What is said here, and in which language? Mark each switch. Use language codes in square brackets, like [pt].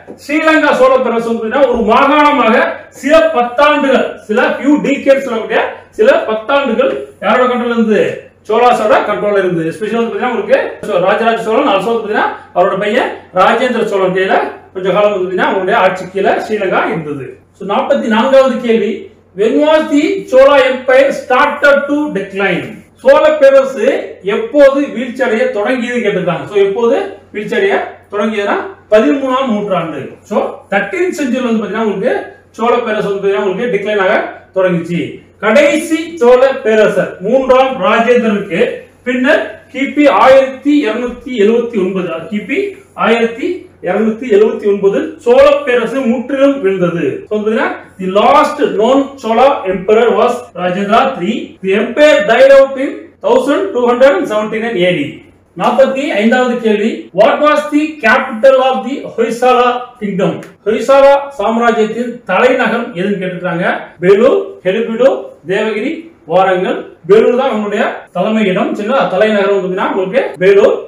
[ta] ஸ்ரீலங்கா சோழ பேரரசு ஒரு மாகாணமாக சில பத்தாண்டுகள் சொல்லக்கூடிய சில பத்தாண்டுகள் யாரோட கண்ட்ரோல் இருந்து சோழாசோட கண்ட்ரோல் இருந்து. எஸ்பெஷலி உங்களுக்கு ராஜராஜ சோழன் ஆல்சோ அவரோட பையன் ராஜேந்திர சோழன் கையில கொஞ்ச காலம் அவங்களுடைய ஆட்சி கீழே ஸ்ரீலங்கா இருந்தது. 44வது கேள்வி, [en] when was the Chola Empire started to decline? [ta] Chola பேரரசு எப்போது வீழ்ச்சி அடைய தொடங்கியது கேட்டிருக்காங்க. சோ எப்போது வீழ்ச்சி அடைய தொடங்கியதுன்னா 13ஆம் நூற்றாண்டு. சோ 13th century வந்து பாத்தீங்கன்னா உங்களுக்கு சோழ பேரரசு வந்து உங்களுக்கு டிக்ளைன் ஆக தொடங்கிச்சு. கடைசி சோழ பேரரசர் 3ஆம் ராஜேந்திரனுக்கு பின்னர் கிபி 1279 சோழ பேரரசு முற்றிலும் விழுந்தது. [en] The last known Chola emperor was Rajendra III. The empire died out in 1279 AD. [ta] 45வது கேள்வி, [en] What was the capital of the Hoysala kingdom? [ta] Hoysala சாம்ராஜ்யத்தின் தலைநகரம் எதுன்னு கேட்டிருக்காங்க. வேலூர், ஹெலிபிடோ, தேவகிரி, வாரங்கல். வேலூர் தான் உங்களுடைய தலைமையிடம். சரிங்களா? தலைநகரம் வந்து பாத்தீங்கன்னா உங்களுக்கு வேலூர்.